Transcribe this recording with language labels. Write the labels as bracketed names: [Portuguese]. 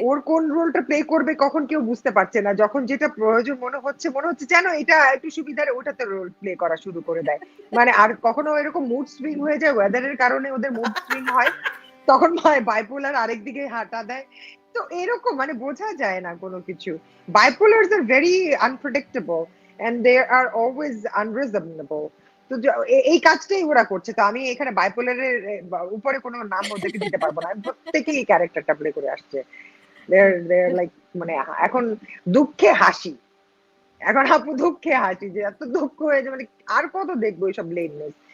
[Bangla] ওর কোন রোলটা প্লে করবে কখন কেউ বুঝতে পারছে না। যখন যেটা প্রয়োজন মনে হচ্ছে যেন এটা একটু সুবিধার, ওটাতে রোল প্লে করা শুরু করে দেয়। মানে আর কখনো এরকম মুড সুইং হয়ে যায়, ওয়েদারের কারণে ওদের মুড সুইং হয়, তখন বাইপোলার আরেকদিকে হাঁটা দেয়। তো এরকম মানে বোঝা যায় না কোনো কিছু। [English] Bipolars are very unpredictable and they are always unreasonable. [Bangla] তো এই কাজটাই ওরা করছে। তো আমি এখানে bipolar এর উপরে কোনো নাম ওদেরকে দিতে পারব না। প্রত্যেকেই এই ক্যারেক্টারটা প্লে করে আসছে। [English] they're like [Bangla] মানে এখন দুঃখে হাসি। এখন আপু দুঃখে হাসি যে এত দুঃখ হয়ে যায় মানে আর কত দেখবো এইসব লেমনেস।